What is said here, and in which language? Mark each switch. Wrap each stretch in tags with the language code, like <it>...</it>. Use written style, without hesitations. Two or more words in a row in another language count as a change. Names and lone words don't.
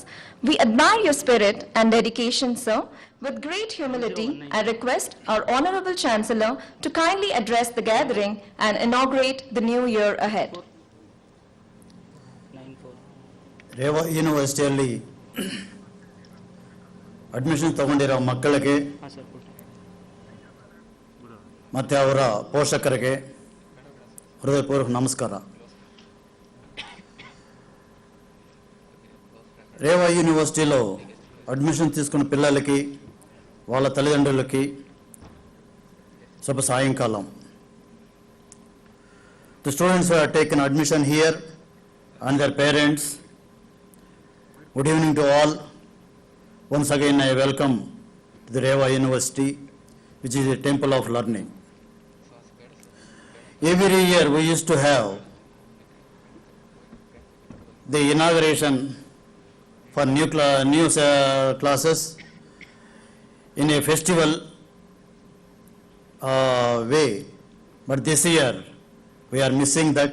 <en>We admire your spirit and dedication, sir. With great humility, I request our Honorable Chancellor to kindly address the gathering and inaugurate the new year ahead. 9-4</en> <kn>ರೇವಾ ಯೂನಿವರ್ಸಿಟಿಯಲ್ಲಿ ಅಡ್ಮಿಷನ್ ತಗೊಂಡಿರೋ ಮಕ್ಕಳಿಗೆ ಹಾಂ ಸರ್ ಕೊಡಿ ಮತ್ತು ಅವರ ಪೋಷಕರಿಗೆ ಹೃದಯಪೂರ್ವಕ ನಮಸ್ಕಾರ.</kn> <te>రేవా యూనివర్సిటీలో అడ్మిషన్ తీసుకున్న పిల్లలకి వాళ్ళ తల్లిదండ్రులకి శుభ సాయంకాలం.</te> <en>The students who have taken admission here and their parents, good evening to all. Once again I welcome to the Reva University, which is a temple of learning. Every year we used to have the inauguration for new classes in a festival way, but this year we are missing that.</en>